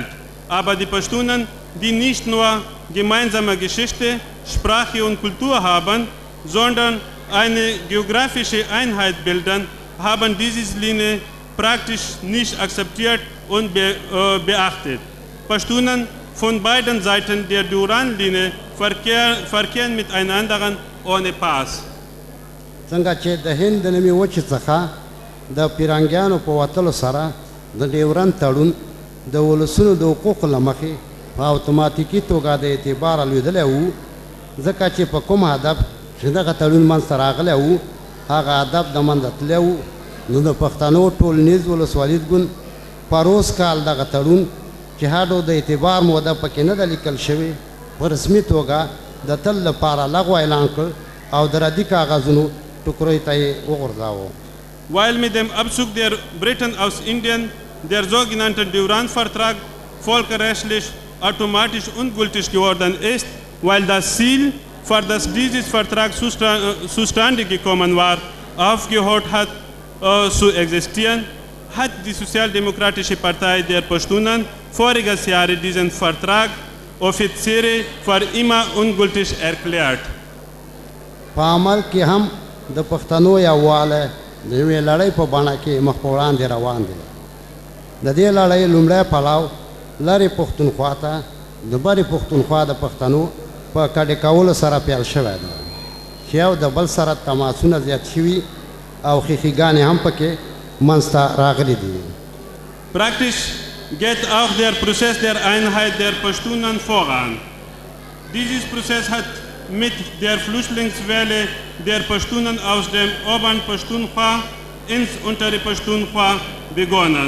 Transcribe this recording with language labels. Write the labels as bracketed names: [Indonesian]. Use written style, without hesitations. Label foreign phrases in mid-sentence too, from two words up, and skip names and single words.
[German] Aber die Pashtunen, die nicht nur gemeinsame Geschichte, Sprache und Kultur haben, sondern eine geografische Einheit bilden, haben diese Linie praktisch nicht akzeptiert und beachtet. Pashtunen von beiden Seiten der Duran-Linie verkehren miteinander ohne Pass. [Pashto] څنګه چې د هند د نومي وچې څخه د پیرنګیانو په وتلو سره د ډیورند تړون د ولسونو د حقوقو له مخې په اتوماتیکي توګه د اعتبار لوېدلی و ځکه چې په کوم هدف چې دغه تړون منځته راغلی و هغه هدف د منځه تللی و نو د پښتنو ټولنیز ولسوالیز ګوند پروس کال دغه تړون چې هډو د اعتبار موده پکې نه ده لیکل شوې په رسمي توګه د تل لپاره لغوه اعلان کړ او د ردي کاغذونو ټوکرۍ ته یې وغورځاوه. [German] Weil mit dem Abzug der Briten aus Indien der sogenannte Duran-Vertrag völkerrechtlich automatisch ungültig geworden ist, weil das Ziel, für das dieses Vertrag zustande gekommen war, aufgehört hat zu existieren, hat die Sozialdemokratische Partei der Pashtunen voriges Jahr diesen Vertrag offiziell für immer ungültig erklärt. [Pashto] په عمل کې هم د پښتنو یووالی د یوې لړۍ په بڼه کې مخ په وړاندې روان دی. د دې لړۍ لومړی پړاو لرې پښتونخوا ته د برې پښتونخوا د پښتنو په کډې کولو سره پیل شوی دی چې یو د بل سره تماسونه زیات شوي او ښیښیګانې هم پکې منځته راغلي دي. [German] Praktisch geht auch der Prozess der Einheit der Pashtunen voran. Dieses Prozess hat mit der Flüchtlingswelle der Pashtunen aus dem oberen Pashtunkhwa ins untere Pashtunkhwa begonnen.